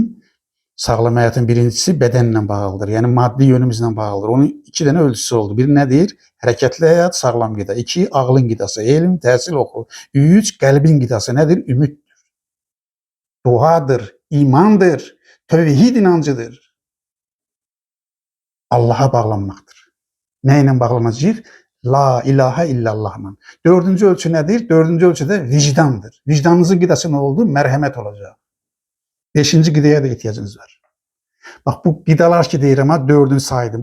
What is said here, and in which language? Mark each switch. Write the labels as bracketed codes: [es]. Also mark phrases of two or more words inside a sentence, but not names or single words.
[az] Sağlam həyatın birincisi bədənlə bağlıdır. Yəni maddi yönümüzlə bağlıdır. Onun 2 dənə ölçüsü oldu. Bir nədir? Hərəkətli həyat, sağlam qida. 2, ağlın qidası, elm, təhsil, oxu. 3, qəlbin qidası nədir? Ümiddir. Duadır, imandır, tövhid inancıdır. [tr] Allah'a bağlanmaktır. Neyle bağlanacağıq? [ar] لا إله إلا الله. [tr] Dördüncü ölçü nedir? Dördüncü ölçüde vicdandır. Vicdanınızın gıdası ne oldu? Merhamet olacak. Beşinci gıdaya da ihtiyacınız var. [az] Bak bu gıdalar ki deyirəm ha, dördünü saydım.